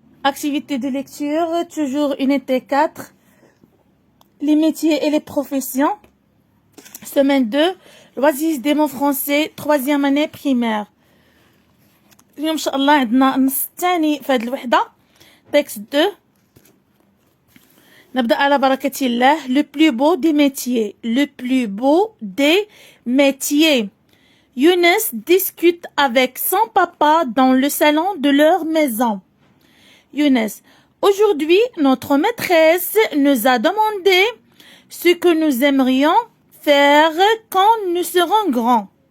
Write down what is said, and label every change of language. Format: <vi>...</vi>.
<fr>Activité de lecture, toujours unité 4. Les métiers et les professions. Semaine 2. Loisirs des mots français, 3e année primaire.</fr> <ar>اليوم إن شاء الله عندنا النص الثاني في هذه الوحدة.</ar> <fr>Texte 2.</fr> <ar>نبدأ على بركة الله.</ar> <fr>Le plus beau des métiers. Le plus beau des métiers. Younes discute avec son papa dans le salon de leur maison. Younes. Aujourd'hui, notre maîtresse nous a demandé ce que nous aimerions faire quand nous serons grands.</fr>